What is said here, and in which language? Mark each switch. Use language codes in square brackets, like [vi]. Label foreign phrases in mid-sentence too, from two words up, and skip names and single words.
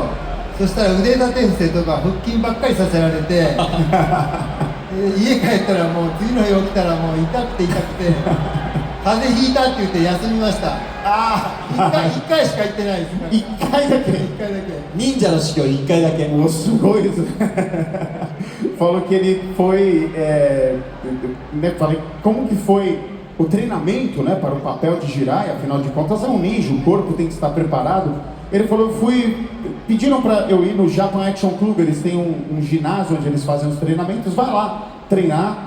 [ja] そしたら腕立て伏せとか腹筋ばっかりさせられて家帰ったらもう次の日起きたらもう痛くて痛くて風邪ひいたって言って休みました。1回しか行ってないです。1回だけ。忍者の修行1回だけ。もうすごいですね。 [pt] Falou que ele foi, né, falei, como que foi o treinamento, né, para o papel de Jiraiya, afinal de contas é um ninja, o corpo tem que estar preparado. Ele falou, pediram para eu ir no Japan Action Club, eles têm um ginásio onde eles fazem os treinamentos, vai lá treinar.